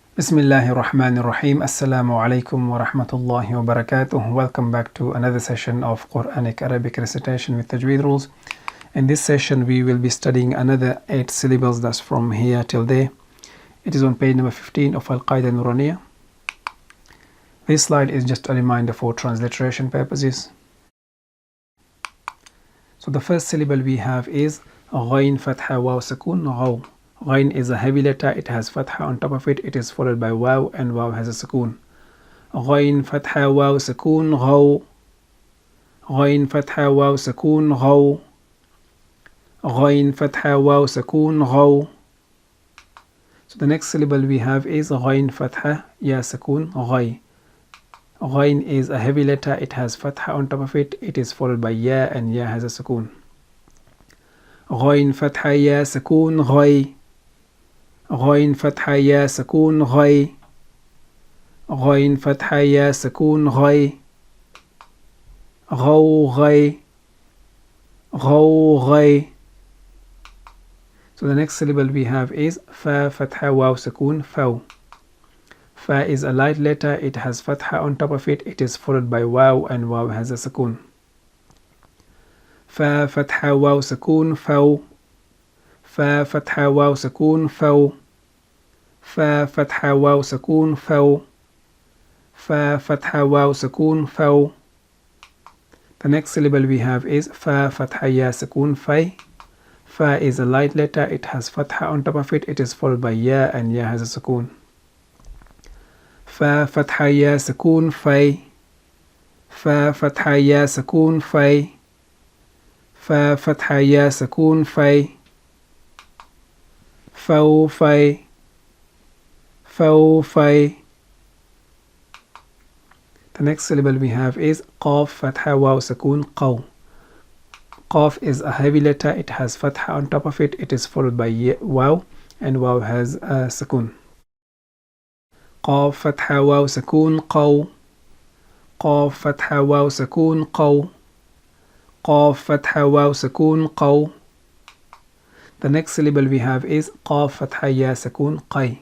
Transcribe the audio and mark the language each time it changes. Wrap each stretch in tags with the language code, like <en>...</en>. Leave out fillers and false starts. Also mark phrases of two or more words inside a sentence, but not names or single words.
<ar>بسم الله الرحمن الرحيم. السلام عليكم ورحمة الله وبركاته.</ar> <en>Welcome back to another session of Qur'anic Arabic recitation with Tajweed rules. In this session we will be studying another 8 syllables, that's from here till there. It is on page number 15 of Al-Qaida Nuraniya. This slide is just a reminder for transliteration purposes. So the first syllable we have is Ghain Fatha Waw Sukun Ghaw. Ghain is a heavy letter, it has Fatha on top of it, it is followed by Waw, and Waw has a Sukun. Ghain Fatha Waw Sukun Ghaw. Ghain Fatha Waw Sukun Ghaw. Ghain Fatha Waw Sukun Ghaw. So the next syllable we have is Ghain Fatha Ya Sukun Ghay. Ghain is a heavy letter, it has Fatha on top of it, it is followed by Ya, and Ya has a Sukun. Ghain Fatha Ya Sukun Ghay. Ghain Fatha Ya Sukun Ghay. Ghain Fatha Ya Sukun Ghay. Ghaw Ghay. Ghaw Ghay. So the next syllable we have is Fa Fatha Waw Sukun Faw. Fa is a light letter, it has Fatha on top of it, it is followed by Waw, and Waw has a Sukun. Fa Fatha Waw Sukun Faw. Fa Fatha Waw Sukun Faw. Fa Fatha Waw Sukun Faw. Fa Fatha Waw Sukun Faw. The next syllable we have is Fa Fatha Ya Sukun Fay. Fa is a light letter, it has Fatha on top of it, it is followed by Ya, and Ya has a Sukun. Fa Fatha Ya Sukun Fay. Fa Fatha Ya Sukun Fay. Fa Fatha Ya Sukun Fay. Faw Fay. Faw Fay. The next syllable we have is Qaf Fatha Waw Sukun Qaw. Qaf is a heavy letter, it has Fatha on top of it, it is followed by Waw, and Waw has a Sukun. Qaf Fatha Waw Sukun Qaw. Qaf Fatha Waw Sukun Qaw. Qaf Fatha Waw Sukun Qaw. The next syllable we have is Qaf Fatha Ya Sukun Qay.</en>